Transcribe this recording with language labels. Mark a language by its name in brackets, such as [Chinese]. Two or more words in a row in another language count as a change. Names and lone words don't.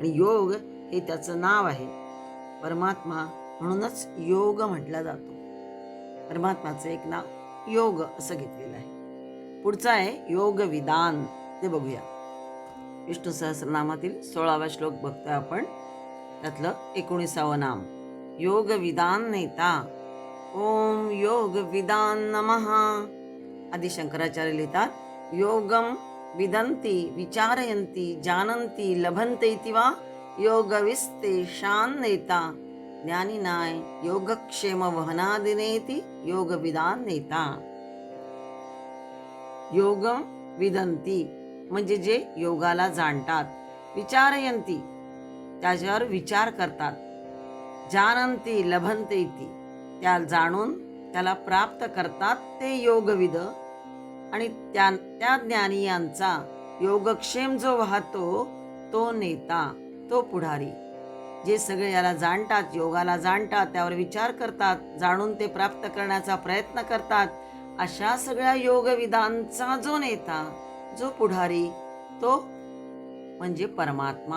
[Marathi] आणि योग हे त्याचं नाव आहे, परमात्मा, म्हणूनच योग म्हटला जातो. परमात्माचं एक नाव योग असं घेतलेलं आहे. पुढचा आहे योग विधान, ते बघूया. विष्णू सहस्रनामातील 16वा श्लोक बघतोय आपण, त्यातलं 19वं नाम [Sanskrit] योग विधान नेता. ओम योग विधान नमः. [Marathi] आदि शंकराचार्य लिहितात [Sanskrit] योगम विदन्ति विचारयन्ति जानन्ति लभन्ते इति वा योगविस्तेषां नेता ज्ञानिनाय योगक्षेम वहनादिनेति योग विधान नेता. योगम विदन्ति [Marathi] म्हणजे जे योगाला जाणतात, विचारयन्ति त्याच्यावर विचार करतात, [Sanskrit] जानन्ति लभन्ते इति [Marathi] त्या जाणून त्याला प्राप्त करतात ते योगविद, आणि त्या ज्ञानियांचा योगक्षेम जो वाहतो तो नेता, तो पुढारी. जे सगळे याला जाणतात, योगाला जाणतात, त्यावर विचार करतात, जाणून ते प्राप्त करण्याचा प्रयत्न करतात, अशा सगळ्या योगविदांचा जो नेता, जो पुढारी, तो म्हणजे परमात्मा.